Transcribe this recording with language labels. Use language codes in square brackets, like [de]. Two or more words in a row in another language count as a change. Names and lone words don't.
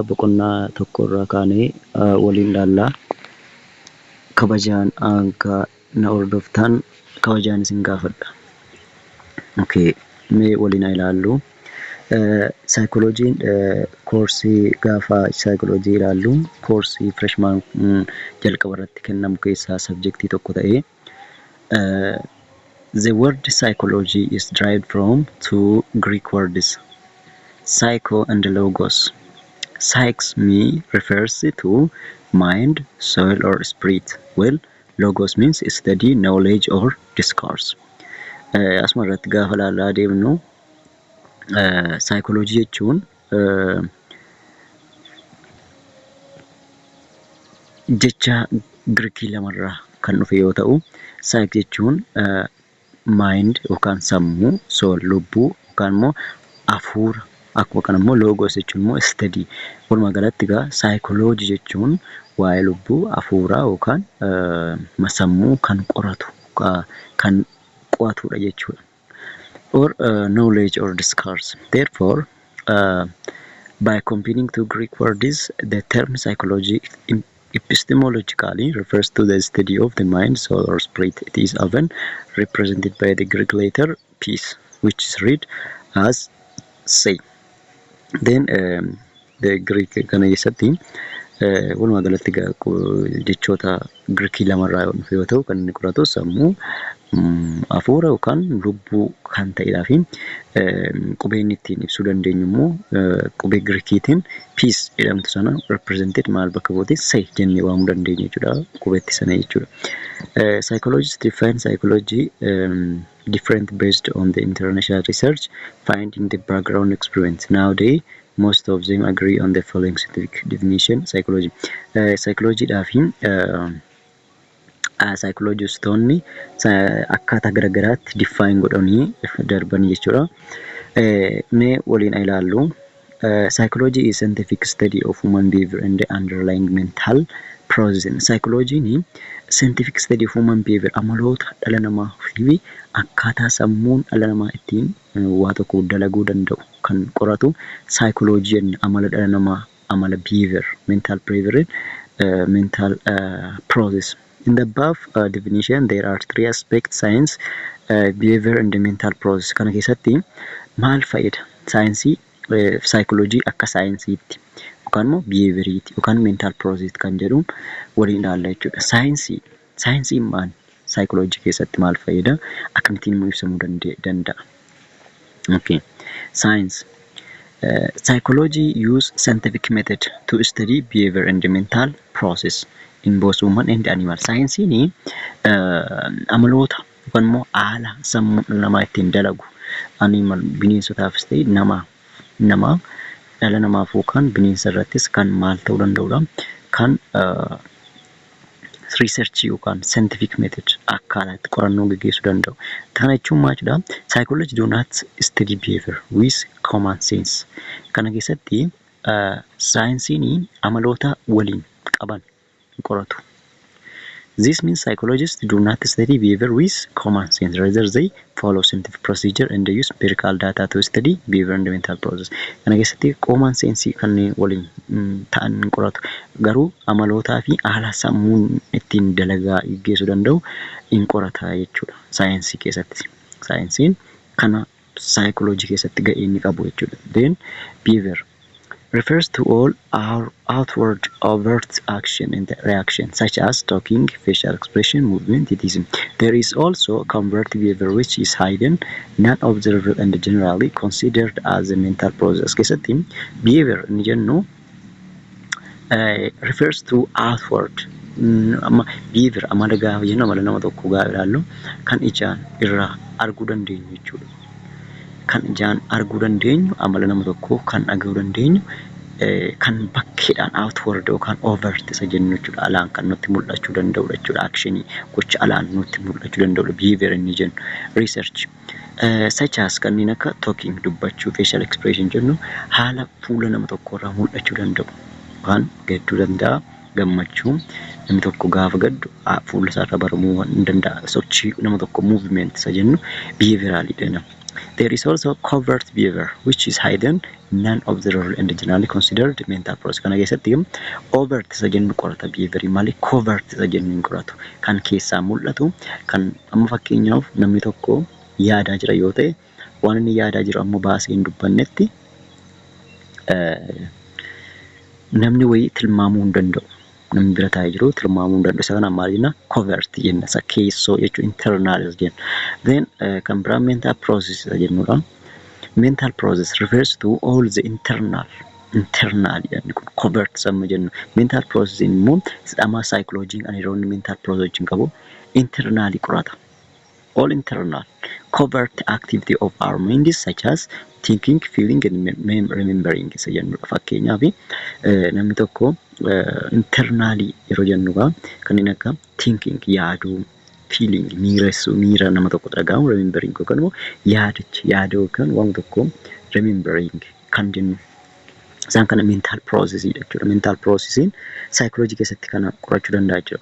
[om] Boqonnaa tokkorraa kaanee waliin ilaallaa. Kabajaan akka na hordoftan kabajaan isin gaafadha. Mee waliin ilaallu. Saayikooloojiin koorsii gaafa saayikooloojii ilaallu koorsii freshman jalqaba irratti kennamu keessaa sabjektii tokko ta'ee [en] the word psychology is derived from two Greek words, psycho and logos. Psyche refers to mind, soul or spirit, while logos means study, knowledge or discourse. [om] Asuma irratti gaafa ilaalaa deemnu psychology jechuun jecha Greekii lamarraa kan dhufe yoo ta'u, psyche jechuun mind yookaan sammuu, soul lubbuu yookaan immoo hafuura, akkuma kana immoo logos jechuun immoo study. Walumaa galatti egaa psychology jechuun waa'ee lubbuu, hafuuraa yookaan sammuu kan qoratu kan qo'atudha jechuudha. [en] Or knowledge or discourse. Therefore, by combining two Greek words, the term psychology epistemologically refers to the study of the mind, soul, or spirit. It is often represented by the Greek letter P, which is read as say. [om] Then the Greek kana keessatti walumaa galatti jechoota Greekii lamarraa yoo ta'u, kan inni qoratu sammuu, hafuura yookaan lubbuu kan ta'edhaa fi qubeen ittiin ibsuu dandeenyu immoo qubee Greekiitiin peace jedhamtu sana represented maal bakka buute say jennee waamuu dandeenya jechuudha, qubeetti sana jechuudha. [en] Psychologists define psychology different based on the international research finding the background experience. Nowadays, most of them agree on the following scientific definition. Psychology. [om] Psychology dhaafi psychologistoonni akkaataa garagaraatti define godhanii darban jechuudha. Mee waliin ilaallu. [en] Psychology is scientific study of human behavior and the underlying mental process. Psychology ni scientific study of human behavior, [om] amaloota dhala namaa fi akkaataa sammuun dhala namaa ittiin waa tokko dalaguu danda'u kan qoratu psychology jenna. Amala dhala namaa, amala behavior, [en] mental behavior, mental process. In the above definition, there are three aspects: science, behavior, and the mental process. [om] Kana keessatti maal fayyada? Saayinsii psychology akka saayinsiitti yookaan immoo behavioriitti yookaan [en] mental process [om] kan jedhu waliin ilaalla jechuudha. Saayinsiin maal? Psychology keessatti maal fayyada? Akkamittiin immoo ibsamuu danda'a? [en] Okay. Science. Psychology use scientific method to study behavior and the mental process in both human and animal. [om] Saayinsiin amaloota yookaan immoo haala sammuu namaa ittiin dalagu animal bineensotaafis ta'e nama dhala namaaf yookaan bineensa irrattis kan maal ta'uu danda'udha, kan research yookaan [en] scientific method [om] akkaataa itti qorannoo gaggeessuu danda'u. Kana jechuun maal jedhaa? [en] Psychology do not study behavior with common sense. [om] Kana keessatti saayinsiin amaloota waliin qaban qoratu. [en] This means psychologists do not study behavior with common sense. Rather, they follow scientific procedure and they use empirical data to study behavior and mental process. [om] Kana keessatti [en] common sense [om] kan waliin ta'an qoratu. Garuu amalootaa fi haala sammuun ittiin dalagaa gaggeessuu danda'u in qorata jechuudha saayinsii keessatti. Saayinsiin kana psychology keessatti ga'ee inni qabu jechuudha. [en] Then behavior refers to all our outward overt action and reaction such as talking, facial expression, movement, etc. There is also covert behavior which is hidden, not observed and generally considered as a mental process. [om] Keessatti behavior ni jennu [en] refers to outward behavior [om] amala gaafa jennu amala nama tokko gaafa ilaallu kan ijaan irraa arguu dandeenyu jechuudha. Kan ijaan arguu dandeenyu amala nama tokkoo kan dhaga'uu dandeenyu kan bakkeedhaan outward yookaan overt isa jennu jechuudha. Alaan kan nutti mul'achuu danda'udha jechuudha. Actionii gocha alaan nutti mul'achuu danda'udha behavior inni jennu. Research such as kanneen akka talking dubbachuu, [en] facial expression [om] jennu haala fuula nama tokko irraa mul'achuu danda'u yookaan gadduu danda'a, gammachuu namni tokko gaafa gaddu fuula isaarraa baramuu hin danda'a. Sochii nama tokko movement isa jennu behavioral jedhama. [en] There is also covert behavior which is hidden, non-observable and generally considered mental process. [om] Kana keessatti overt isa jennu qorata behavior malee covert isa jennu hin qoratu. Kan keessaa mul'atu kan amma fakkeenyaaf namni tokko yaadaa jira yoo ta'e waan inni yaadaa jiru ammoo baasee hin dubbannetti namni wayii tilmaamuu hin danda'u. Namni bira taa'ee jiru tilmaamuu hin danda'u. Isa kana maal jenna? Covert jenna. Isa keessoo jechuun internal jenna. Then kan biraa mental process isa jennudha. [en] Mental process refers to all the internal yani [om] kun covert sama jennu. [en] Mental process [om] immoo ama psychology and iroonni [en] mental process [om] hin qabu. Internally qorata. [en] All internal covert activity of our minds such as thinking, feeling and remembering [om] isa jennudha. Fakkeenyaaf namni tokko internally yeroo jennuga kanneen akka thinking yaaduu, feeling miira nama tokko dhagahamu, remembering yookaan immoo yaaduu yookaan waan tokko remembering kan jennu. Isaan kana [en] mental process [om] jechuudha. Mental processiin psychology keessatti kana qorachuu danda'a jechuudha.